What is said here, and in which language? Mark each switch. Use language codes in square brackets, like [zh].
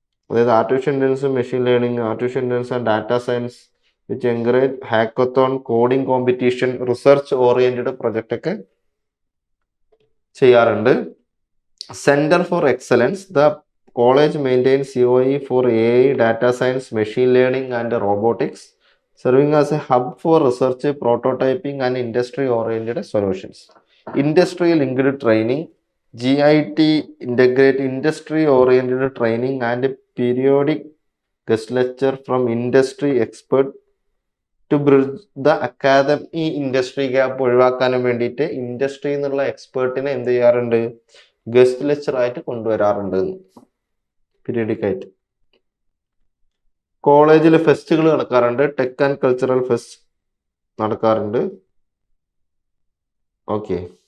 [en] അതായത് artificial intelligence, machine learning, artificial intelligence and data science which encourage hackathon, coding competition, research oriented project [ml] ഒക്കെ ചെയ്യാറുണ്ട്. [en] Centre for excellence, the college maintains COE for AI, data science, machine learning and robotics, serving as a hub for research, prototyping and industry oriented solutions. Industry linked training, GIT integrate industry oriented training and periodic guest lecture from industry expert to bridge the academy industry gap [ml] ഒഴിവാക്കാനും വേണ്ടിയിട്ട് industry എന്നുള്ള എക്സ്പേർട്ടിനെ എന്ത് ചെയ്യാറുണ്ട്? Guest lecture ആയിട്ട് കൊണ്ടുവരാറുണ്ട് periodic ആയിട്ട്. കോളേജിൽ ഫെസ്റ്റുകൾ നടക്കാറുണ്ട്. Tech and cultural fest നടക്കാറുണ്ട്. ഓക്കെ.